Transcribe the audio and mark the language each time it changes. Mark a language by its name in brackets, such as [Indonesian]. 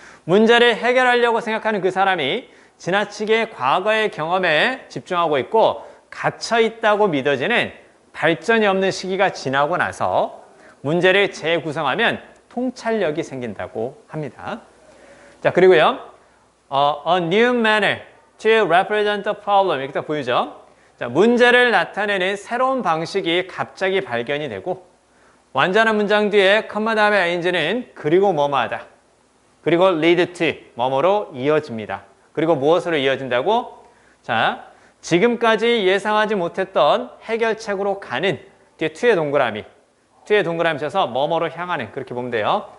[Korean] 문제를 해결하려고 생각하는 그 사람이 지나치게 과거의 경험에 집중하고 있고 갇혀 있다고 믿어지는 발전이 없는 시기가 지나고 나서 문제를 재구성하면 통찰력이 생긴다고 합니다. 자, 그리고요. [English] A new manner to represent the problem. [Korean] 이렇게 딱 보이죠? 자, 문제를 나타내는 새로운 방식이 갑자기 발견이 되고 완전한 문장 뒤에 컴마 다음에 ing는 그리고 뭐뭐하다. 그리고 lead to 뭐뭐로 이어집니다. 그리고 무엇으로 이어진다고? 자, 지금까지 예상하지 못했던 해결책으로 가는 뒤에 to의 동그라미 쳐서 뭐뭐로 향하는 그렇게 보면 돼요.